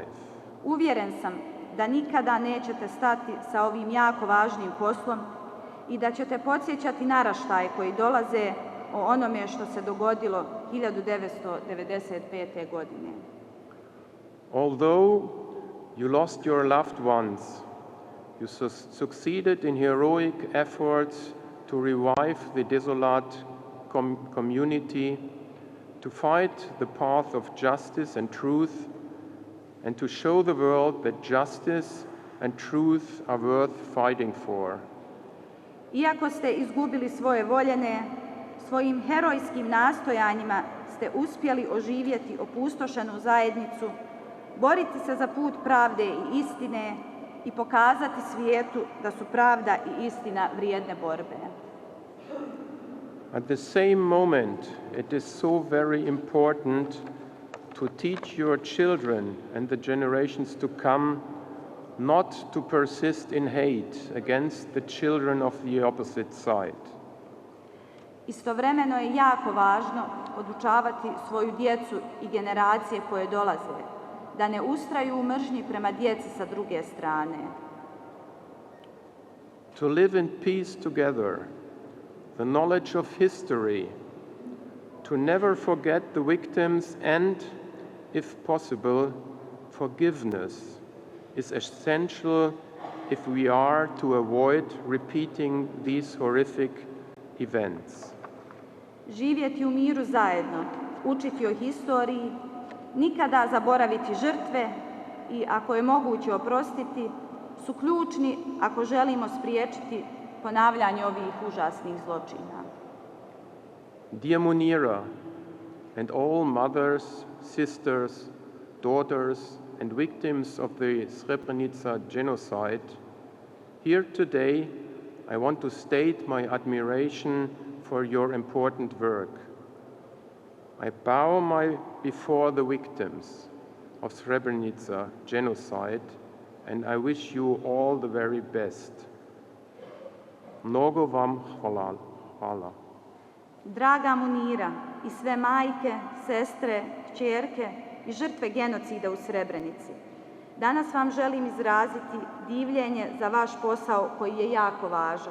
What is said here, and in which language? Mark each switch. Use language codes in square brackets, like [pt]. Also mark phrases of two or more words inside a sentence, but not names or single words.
[bs] Uvjeren sam da nikada nećete stati sa ovim jako važnim poslom i da ćete podsjećati naraštaje koji dolaze o onome što se dogodilo 1995. godine. [en] Although you lost your loved ones, you succeeded in heroic efforts to revive the desolate community, to fight the path of justice and truth, and to show the world that justice and truth are worth fighting for. [bs] Iako ste izgubili svoje voljene, svojim herojskim nastojanjima ste uspjeli oživjeti opustošenu zajednicu, boriti se za put pravde i istine i pokazati svijetu da su pravda i istina vrijedne borbe. [en] At the same moment, it is so very important to teach your children and the generations to come not to persist in hate against the children of the opposite side. [bs] Istovremeno je jako važno podučavati svoju djecu i generacije koje dolaze, da ne ustraju u mržnji prema djeci sa druge strane. [en] To live in peace together the knowledge of history, to never forget the victims, and, if possible, forgiveness is essential if we are to avoid repeating these horrific events. [bs] Živjeti u miru zajedno, učiti o historiji, nikada zaboraviti žrtve i, ako je moguće, oprostiti, su ključni ako želimo spriječiti ponavljanje ovih užasnih zločina. [en] Dear Munira, and all mothers, sisters, daughters, and victims of the Srebrenica genocide, here today I want to state my admiration for your important work. I bow before the victims of Srebrenica genocide, and I wish you all the very best. [bs] Mnogo vam hvala. Draga Munira i sve majke, sestre, kćerke i žrtve genocida u Srebrenici, danas vam želim izraziti divljenje za vaš posao koji je jako važan.